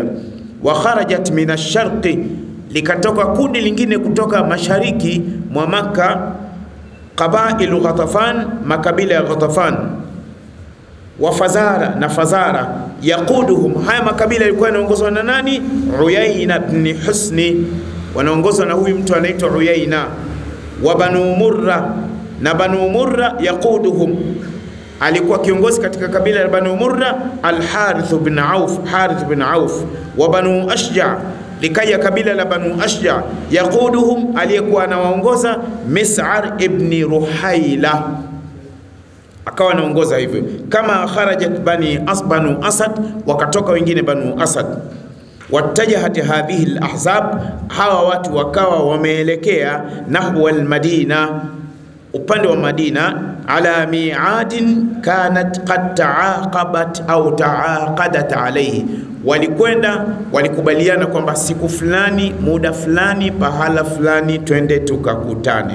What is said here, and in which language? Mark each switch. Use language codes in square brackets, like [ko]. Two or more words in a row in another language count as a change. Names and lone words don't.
[ar] وخرجت من الشرق, [sw] likatoka kundi lingine kutoka mashariki mwa Makka, [ar] قبائل غطفان, [sw] makabila ya Ghatafan, [ar] وفزارة [sw] na Fazara. Yaquduhum, haya makabila yalikuwa yanaongozwa na nani? Uyayna ibn Husni, wanaongozwa na huyu mtu anaitwa Uyayna. Wa Banu Murra, na Banu Murra yaquduhum, alikuwa kiongozi katika kabila la Banu Murra Al-Harith ibn Auf, Harith ibn Auf. Wa Banu Ashja, likaya kabila la Banu Ashja, yaquduhum, aliyekuwa anawaongoza Mis'ar ibn Ruhaila, akawa anaongoza hivyo. [ar] كما خرجت بنو أسد, [sw] wakatoka wengine Banu Asad. [ar] واتجهت هذه الأحزاب, [sw] hawa watu wakawa wameelekea [ar] نحو المدينة, [sw] upande wa Madina, [ar] على ميعاد كانت قد تعاقبت أو تعاقدت عليه, [sw] walikubaliana kwamba siku fulani, muda fulani, pahala fulani twende tukakutane.